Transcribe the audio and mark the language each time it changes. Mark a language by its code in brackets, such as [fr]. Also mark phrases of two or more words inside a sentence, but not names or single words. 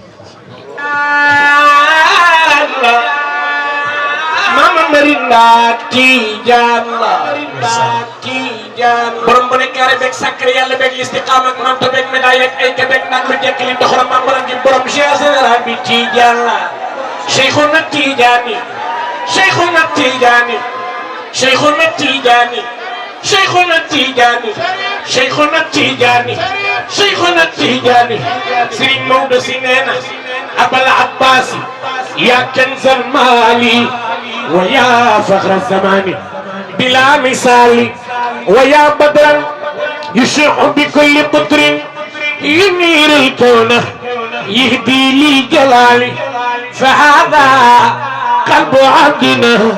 [wo] mama Marinda Tijaan la borom bu ne kaare beeg sacré yàlla beeg listiqaam ak manto beeg médaille ak ay ka beeg nag lu jekk li doxala maam borom gi borom Cheikh général bi Tijaan la [ar] شيخنا التيجاني شيخنا التيجاني شيخنا التيجاني شيخنا التيجاني سرين مودة سنينة أبا العباس يا كنز المال ويا فخر الزمان بلا مثال ويا بدرا يشع بكل قطر ينير الكون يهدي للجلال فهذا قلب عبدنا